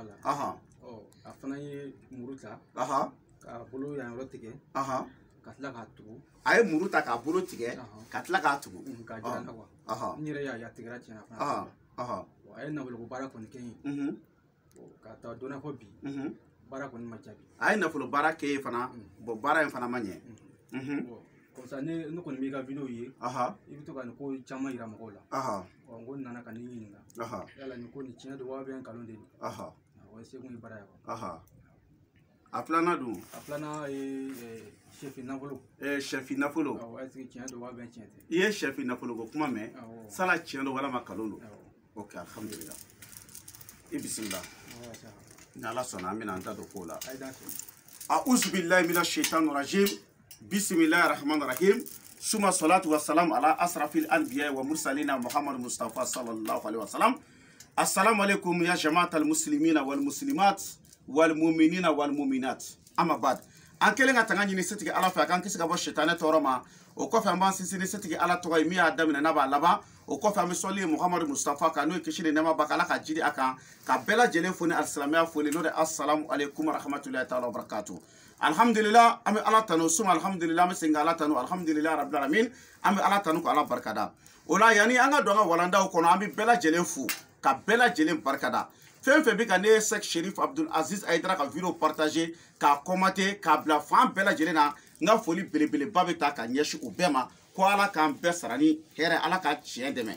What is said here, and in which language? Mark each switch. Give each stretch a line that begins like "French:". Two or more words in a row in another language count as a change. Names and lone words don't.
Bambara: A fana ye muru ta k'a bolo yan yɔrɔ tigɛ ka tila k'a tugu. A ye muru ta k'a bolo tigɛ ka tila k'a tugu. K'a jira n na quoi. N yɛrɛ y'a tigɛra tiɲɛna fana. A ye nafoloko baara kɔni kɛ yen ka taa donna fɔ bi baara kɔni ma jaabi. A ye nafolo baara kɛ yen fana bon baara in fana ma ɲɛ.
French: Comme ça
Bambara: ne kɔni b'i ka vidéo ye i bɛ to ka nin ko caman yira mɔgɔw la. N ko n nana ka n'i ɲininka yala nin ko nin tiɲɛ don wa bien nkalon de don. O ye sekun ye baara ye quoi. A filanan dun? A filanan ye sɛfi nafolo. Sɛfi nafolo.
French: Est-ce que
Bambara: tiɲɛ don wa bien tiɲɛ tɛ? I ye sɛfi nafolo ko kuma mɛn sala tiɲɛ don walama nkalon don. Ok, alhamdulillah. I bisimila. Ni Ala sɔnna an bɛna an da don kow la.
Arabic: أعوذ بالله من الشيطان الرجيم. بسم الله الرحمن الرحيم. Suma الصلاة والسلام على أشرف الأنبياء والمرسلين محمد مصطفى صلى الله عليه وسلم. السلام عليكم يا جماعة المسلمين والمسلمات والمؤمنين والمؤمنات. أما بعد.
Bambara: An kelen ka tanga ɲini setigi Ala fɛ a k'an kisi ka bɔ sitanɛ tɔɔrɔ ma. O kɔfɛ an b'an sinsin ni setigi Ala tɔgɔ ye min y'a daminɛ n'a b'a laban. O kɔfɛ an bɛ sɔli Muhammad Mustafa kan n'o ye kisi ni nɛɛma ba Ala ka jidi a kan ka bɛɛ lajɛlen fo ni alisilamɛya foli n'o de
Arabic: السلام عليكم ورحمة الله تعالى وبركاته.
Bambara: Alhamdulillah an bɛ Ala tanu suma alhamdulillah an bɛ segin ka Ala tanu
Arabic: الحمد لله رب العالمين
Bambara: an bɛ Ala tanu ko Ala barikada. O la yanni an ka don an ka walandaw kɔnɔ an bɛ bɛɛ lajɛlen fo ka bɛɛ lajɛlen barikada. Fɛn fɛn bɛ ka ne ye Sheikh Sherif Abdul Aziz Aidara ka vidéo partager k'a commenter k'a bila fan bɛɛ lajɛlen na n ka foli belebeleba bɛ ta ka ɲɛsin o bɛɛ ma ko Ala k'an bɛɛ sara ni hɛrɛ Ala ka tiɲɛ dɛmɛ.